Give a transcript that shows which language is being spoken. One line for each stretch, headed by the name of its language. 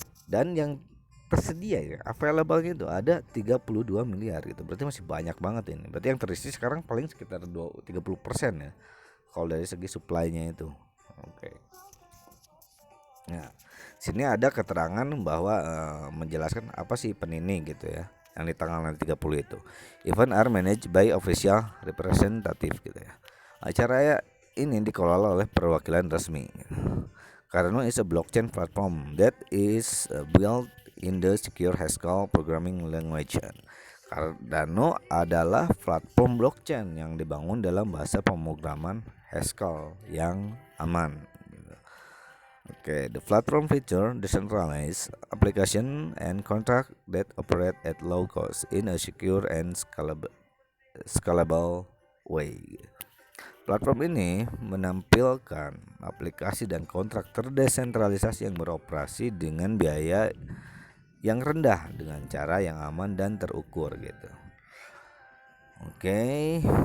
Indonesian: Dan yang tersedia ya available itu ada 32 miliar gitu. Berarti masih banyak banget ini. Berarti yang terisi sekarang paling sekitar 30% ya kalau dari segi supply-nya itu. Oke. Nah, sini ada keterangan bahwa menjelaskan apa sih event ini gitu ya. Yang di tanggal 30 itu.
English: Event are managed by official representative
Indonesian: gitu ya. Acara ini dikelola oleh perwakilan resmi.
English: Cardano is a blockchain platform that is built in the secure Haskell programming language.
Indonesian: Cardano adalah platform blockchain yang dibangun dalam bahasa pemrograman Haskell yang aman.
English: Okay, the platform feature decentralized application and contract that operate at low cost in a secure and scalable way.
Indonesian: Platform ini menampilkan aplikasi dan kontrak terdesentralisasi yang beroperasi dengan biaya yang rendah dengan cara yang aman dan terukur gitu. Oke.